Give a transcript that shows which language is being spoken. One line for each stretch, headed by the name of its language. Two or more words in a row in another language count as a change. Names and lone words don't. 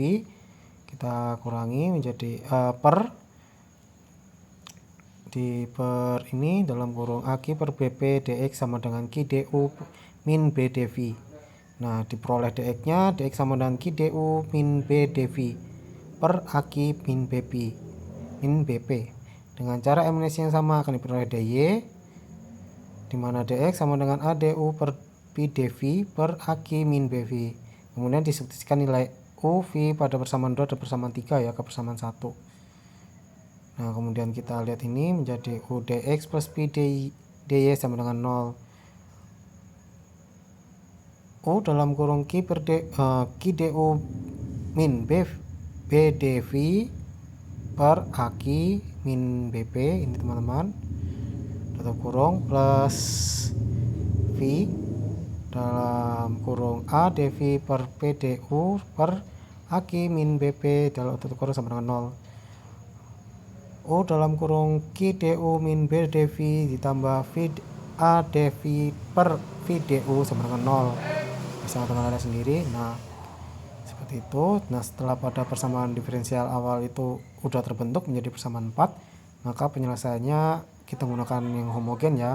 Indonesian: Kita kurangi menjadi per ini dalam kurung AQ per BB dx sama dengan Q du min B dV. Nah, diperoleh dx nya, dx sama dengan Q du min B dV per AQ min BP. Dengan cara eliminasi yang sama akan diperoleh dy, dimana dx sama dengan A du per P dV per AQ min BV. Kemudian disubstitusikan nilai U, V pada persamaan 2 dan persamaan 3 ya, ke persamaan 1. Nah, kemudian kita lihat ini menjadi U dx plus P dy sama dengan 0. U dalam kurung Q du min B dV per AQ min BP, ini teman-teman, tutup kurung, plus V dalam kurung A dV per P du per AQ min BP dalam tutup kurung sama dengan 0. U dalam kurung Q du min B dV ditambah V A dV per V du sama dengan 0. Bisa teman-teman lihat sendiri. Nah, seperti itu. Nah, setelah pada persamaan diferensial awal itu udah terbentuk menjadi persamaan 4, maka penyelesaiannya kita menggunakan yang homogen ya.